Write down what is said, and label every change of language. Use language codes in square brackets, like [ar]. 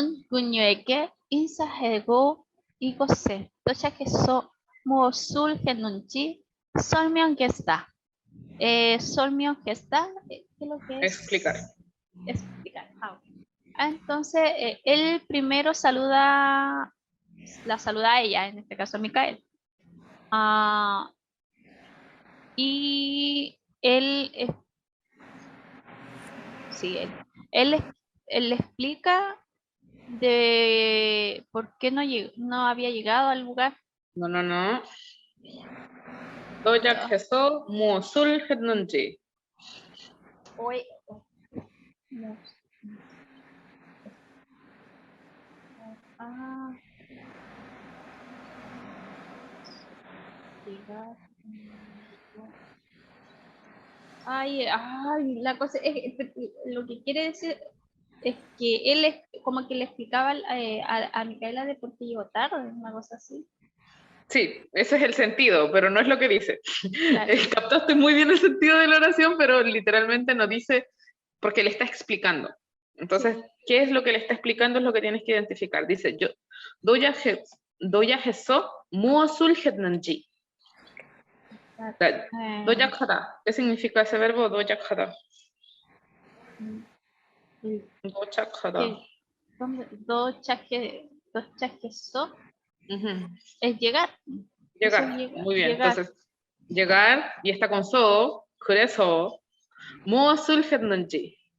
[ko] 군유에게 인사하고 이곳에 도착해서 무엇을 했는지 설명했다. [es] Solmión gesta, ¿qué es lo que es? Explicar. Explicar. Ok. Entonces, él primero la saluda a ella, en este caso a Micael. Y él, sí, él le explica de por qué no había llegado al lugar. No. [ko] 도착해서 무엇을 했는지. [es] Hoy, llegar. La cosa es, lo que quiere decir es que él como que le explicaba a Micaela de por qué llegó tarde, una cosa así. Sí, ese es el sentido, pero no es lo que dice. Claro. Captaste muy bien el sentido de la oración, pero literalmente no dice porque le está explicando. Entonces, ¿qué es lo que le está explicando? Es lo que tienes que identificar. Dice, yo, [ko] 도착해서 무엇을 했는지. 도착하다. [es] ¿Qué significa ese verbo? [ko] 도착하다. 도착하다. 도착해서 Uh-huh. [es] es llegar. Llegar. Muy bien. Llegar. Entonces, llegar y está con so, [ko] 그래서 무엇을 했는지.